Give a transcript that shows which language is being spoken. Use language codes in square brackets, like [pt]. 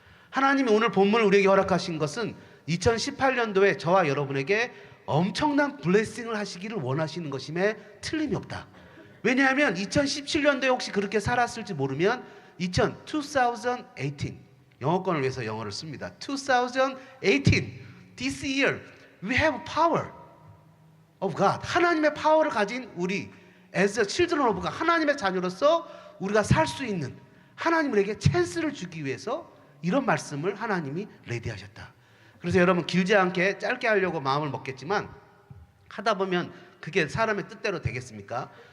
[ko] 하나님이 오늘 본문을 우리에게 허락하신 것은 2018년도에 저와 여러분에게 엄청난 블레싱을 하시기를 원하시는 것임에 틀림이 없다. 왜냐하면 2017년도에 혹시 그렇게 살았을지 모르면 2018 영어권을 위해서 영어를 씁니다. [en] 2018 This year we have power of God. [ko] 하나님의 파워를 가진 우리 [en] as a children of God, [ko] 하나님의 자녀로서 우리가 살 수 있는 하나님 우리에게 찬스를 주기 위해서 이런 말씀을 하나님이 레디하셨다. 그래서 여러분 길지 않게 짧게 하려고 마음을 먹겠지만 하다 보면 그게 사람의 뜻대로 되겠습니까?